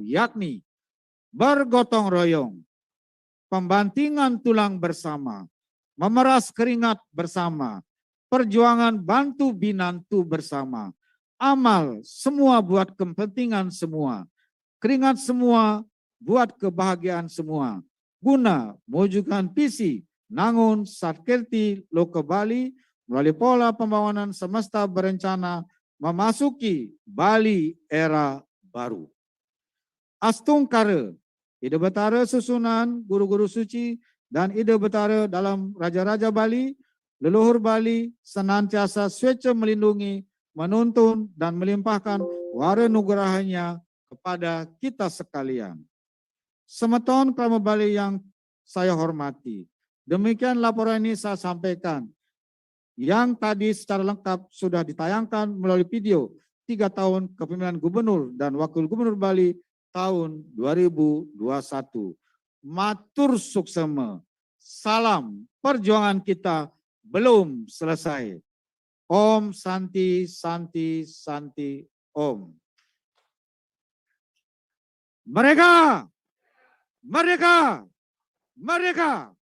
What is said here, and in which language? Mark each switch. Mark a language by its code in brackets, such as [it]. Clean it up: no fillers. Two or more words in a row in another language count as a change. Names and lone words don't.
[id] yakni bergotong royong, pembantingan tulang bersama, memeras keringat bersama, perjuangan bantu binantu bersama, amal semua buat kepentingan semua, keringat semua buat kebahagiaan semua, guna mewujudkan visi Nangun Satkirti Loka Bali melalui pola pembangunan semesta berencana memasuki Bali era baru. Astungkara, [ban] ide betara [id] susunan guru-guru suci dan [ban] ide betara [id] dalam Raja-Raja Bali, leluhur Bali senantiasa swece melindungi, menuntun dan melimpahkan wara nugerahnya kepada kita sekalian. Sematon Krama Bali yang saya hormati, demikian laporan ini saya sampaikan. Yang tadi secara lengkap sudah ditayangkan melalui video 3 tahun kepemimpinan Gubernur dan Wakil Gubernur Bali tahun 2021. [ban] Matur suksema, [id] salam perjuangan kita belum selesai. [sa] Om Santi Santi Santi Om. [id] Merdeka! Merdeka! Merdeka!